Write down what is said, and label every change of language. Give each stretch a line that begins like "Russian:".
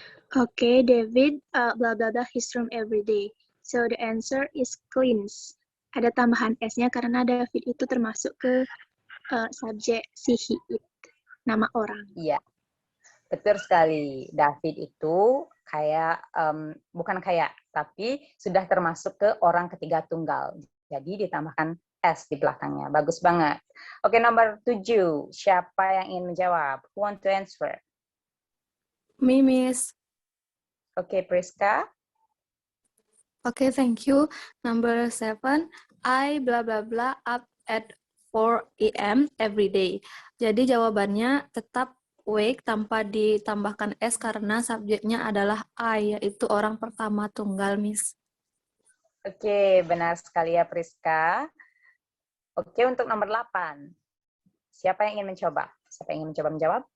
English: Okay, David, blah blah blah his room every day. So the answer is cleans.
Indonesian: Ada tambahan S-nya karena David itu termasuk ke subjek si he it, nama orang. Iya, betul sekali. David itu kayak, bukan kayak, tapi sudah termasuk ke orang ketiga tunggal. Jadi ditambahkan S di belakangnya. Bagus banget. Oke, nomor 7. Siapa yang ingin menjawab?
English: Who want to answer? Me, Miss.
Indonesian: Oke, Priska.
English: Okay, thank you. Number 7, I blah blah blah up at 4 a.m. every day.
Indonesian: Jadi jawabannya tetap wake tanpa ditambahkan S karena subjeknya adalah I, yaitu orang pertama tunggal, Miss. Oke, benar sekali ya Priska. Oke, untuk nomor 8. Siapa yang ingin mencoba? Siapa yang ingin mencoba menjawab?